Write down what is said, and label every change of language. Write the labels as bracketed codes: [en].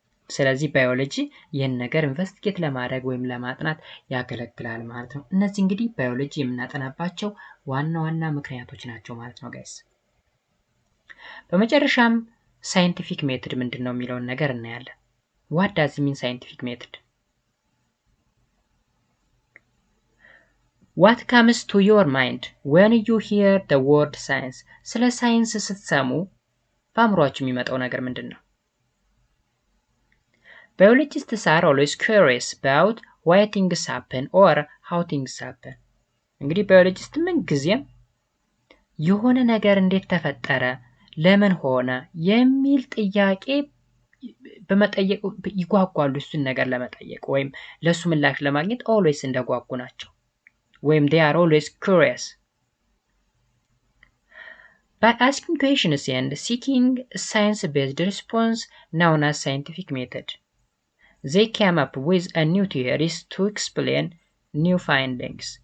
[am] ስለዚህ ባዮሎጂ ይህን ነገር ኢንቨስቲጌት ለማድረግ ወይም ለማጥናት ያገለግላል ማለት ነው። እነዚህ እንግዲህ ባዮሎጂ የምናጠናባቸው ዋና ምክንያቶች ናቸው ማለት ነው ጋይስ። በመጨረሻም ሳይንቲፊክ ሜተድ ምንድነው የሚለውን ነገር እናያለን። [en] what does it mean scientific method? what comes to your mind when you hear the word science? [am] ስለ ሳይንስ ስትሰሙ በአእምሮአችሁ የሚመጣው ነገር ምንድነው? [en] Biologists are always curious about why things happen or how things happen. [am] እንግዲህ ባዮሎጂስት ምን ጊዜም የሆነ ነገር እንዴት ተፈጠረ፣ ለምን ሆነ የሚል ጥያቄ በመጠየቅ ይጓጓሉ። እሱን ነገር ለመጠየቅ ወይም ለሱ ምላሽ ለማግኘት always እንደጓጉ ናቸው። ወይም [en] they are always curious. By asking questions and seeking science-based response known as scientific method, they came up with a new theories to explain new findings.